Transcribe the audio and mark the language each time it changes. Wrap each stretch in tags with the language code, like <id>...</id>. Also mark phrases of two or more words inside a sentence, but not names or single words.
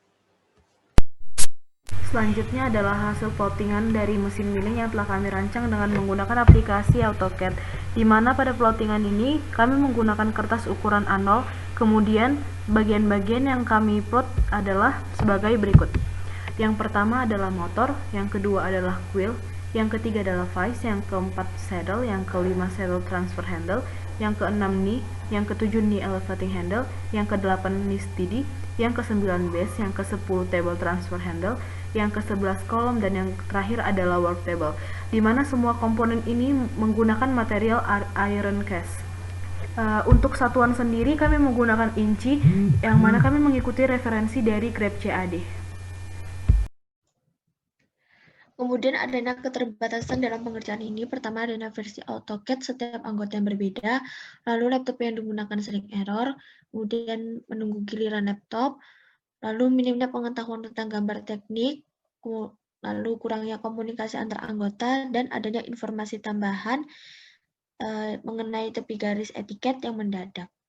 <id>Selanjutnya adalah hasil plottingan dari mesin milling yang telah kami rancang dengan menggunakan aplikasi AutoCAD, di mana pada plottingan ini kami menggunakan kertas ukuran A0, kemudian bagian-bagian yang kami plot adalah sebagai berikut. Yang pertama adalah motor, yang kedua adalah wheel, yang ketiga adalah vice, yang keempat saddle, yang kelima</id> <en>saddle transfer handle,</en> <id>yang keenam knee, yang ketujuh</id> <en>knee elevating handle,</en> <id>yang kedelapan</id> <en>knee steady,</en> <id>yang ke-9 base, yang ke-10</id> <en>table transfer handle,</en> <id>yang ke-11 kolom, dan yang terakhir adalah</id> <en>work table,</en> <id>di mana semua komponen ini menggunakan material</id> <en>iron cast.</en> <id>Untuk satuan sendiri kami menggunakan inci, yang mana kami mengikuti referensi dari Grab CAD. Kemudian adanya keterbatasan dalam pengerjaan ini. Pertama, adanya versi AutoCAD setiap anggota yang berbeda, lalu laptop yang digunakan sering error, kemudian menunggu giliran laptop, lalu minimnya pengetahuan tentang gambar teknik, lalu kurangnya komunikasi antar anggota, dan adanya informasi tambahan mengenai tepi garis etiket yang mendadak.</id>